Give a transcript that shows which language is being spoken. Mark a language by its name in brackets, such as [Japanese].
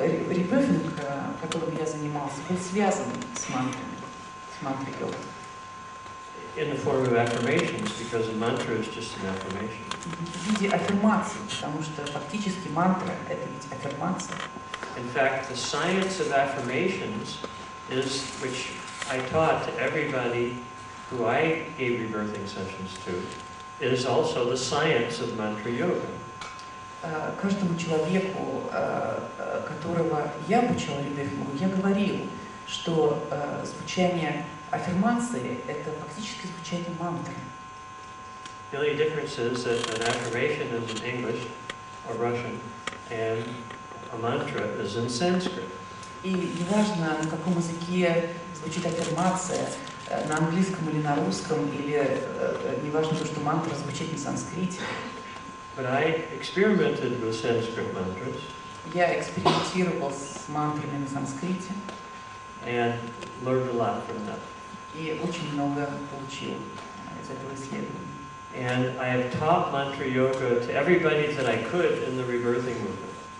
[Russian] Ребёфинг, которым я занимался, был связан с мантрами, с мантра-йогой. [English] In the form of affirmations, because a mantra is just an affirmation. [Russian] В виде аффирмаций, потому что фактически мантра – это ведь аффирмация. [English] In fact, the science of affirmations is, which I taught to everybody who I gave rebirthing sessions to, is also the science of mantra yoga. [Russian] Каждому человеку, которого я обучала ребёфингу, я говорил, что звучание аффирмации – это фактически звучание мантры. [English] The only difference is that an affirmation is in English or Russian, and a mantra is in Sanskrit. [Russian] И неважно, на каком языке звучит аффирмация, на английском или на русском, или неважно то, что мантра звучит на санскрите. [English] But I experimented with Sanskrit mantras. [Russian] Я экспериментировал с мантрами на санскрите. [English] And learned a lot from that. [Russian] И очень много получил из этого исследования. [English] And I have taught mantra yoga to everybody that I could in the rebirthing movement.